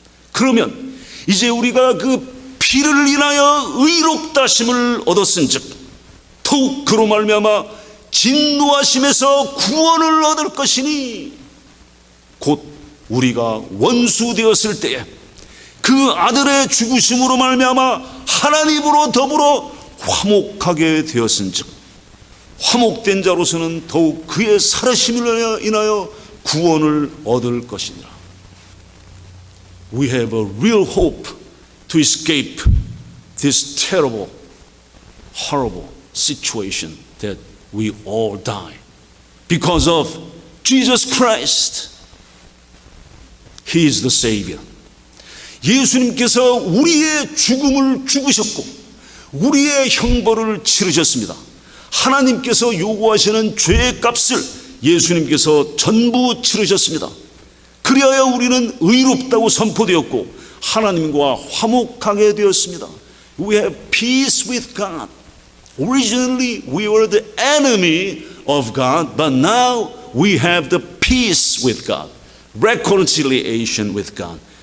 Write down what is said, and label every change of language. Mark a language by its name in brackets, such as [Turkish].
[Korean] 그러면 이제 우리가 그 피를 인하여 의롭다심을 얻었은즉 더욱 그로 말미암아 진노하심에서 구원을 얻을 것이니, 곧 우리가 원수 되었을 때에 그 아들의 죽으심으로 말미암아 하나님으로 더불어 화목하게 되었은즉 화목된 자로서는 더욱 그의 살아심을 인하여 구원을 얻을 것이니라. [English] We have a real hope to escape this terrible, horrible situation that we all die because of Jesus Christ. He is the Savior. [Korean] 예수님께서 우리의 죽음을 죽으셨고 우리의 형벌을 치르셨습니다. 하나님께서 요구하시는 죄의 값을 예수님께서 전부 치르셨습니다. 그리하여 우리는 의롭다고 선포되었고 하나님과 화목하게 되었습니다. [English] We have peace with God. Originally we were the enemy of God, but now we have the peace with God. Reconciliation with God.